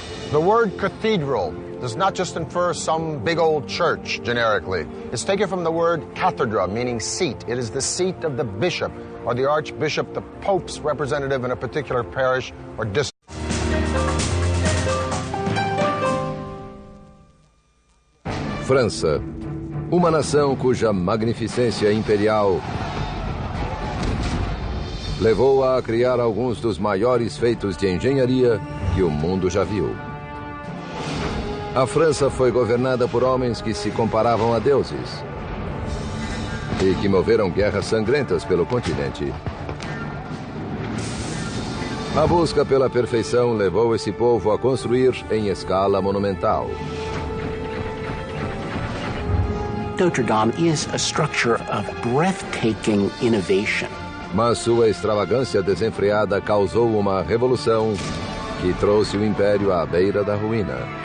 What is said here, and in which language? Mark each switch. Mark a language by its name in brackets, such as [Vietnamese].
[English] The word cathedral does not just infer some big old church generically. It's taken from the word cathedra, meaning seat. It is the seat of the bishop or the archbishop, the pope's representative in a particular parish or district. [Portuguese] França, uma nação cuja magnificência imperial levou-a a criar alguns dos maiores feitos de engenharia que o mundo já viu. A França foi governada por homens que se comparavam a deuses e que moveram guerras sangrentas pelo continente. A busca pela perfeição levou esse povo a construir em escala monumental. [English] Notre Dame is a structure of breathtaking innovation. [Portuguese] Mas sua extravagância desenfreada causou uma revolução que trouxe o Império à beira da ruína.